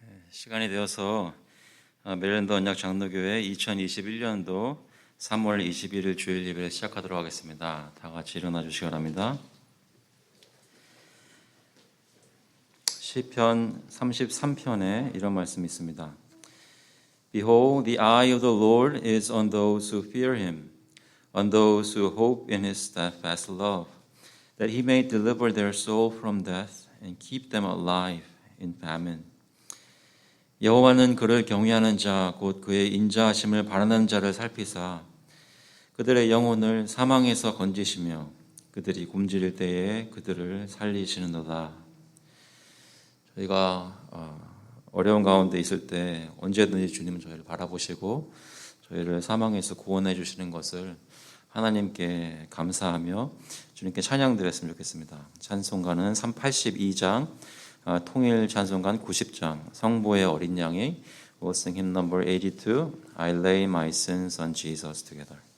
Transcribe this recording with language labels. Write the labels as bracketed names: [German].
[Korean] 시간이 되어서 메릴랜드 언약 장로교회 2021년도 3월 21일 주일 예배를 시작하도록 하겠습니다. 다 같이 일어나 주시기 바랍니다. 시편 33편에 이런 말씀이 있습니다. [English] Behold, the eye of the Lord is on those who fear him, on those who hope in his steadfast love, that he may deliver their soul from death and keep them alive in famine. [Korean] 여호와는 그를 경외하는 자 곧 그의 인자하심을 바라는 자를 살피사 그들의 영혼을 사망에서 건지시며 그들이 굶주릴 때에 그들을 살리시는도다. 저희가 어려운 가운데 있을 때 언제든지 주님은 저희를 바라보시고 저희를 사망에서 구원해 주시는 것을 하나님께 감사하며 주님께 찬양드렸으면 좋겠습니다. 찬송가는 82장 통일 찬송가 90장 성보의 어린 양이 [English] We'll sing hymn number 82 I lay my sins on Jesus together.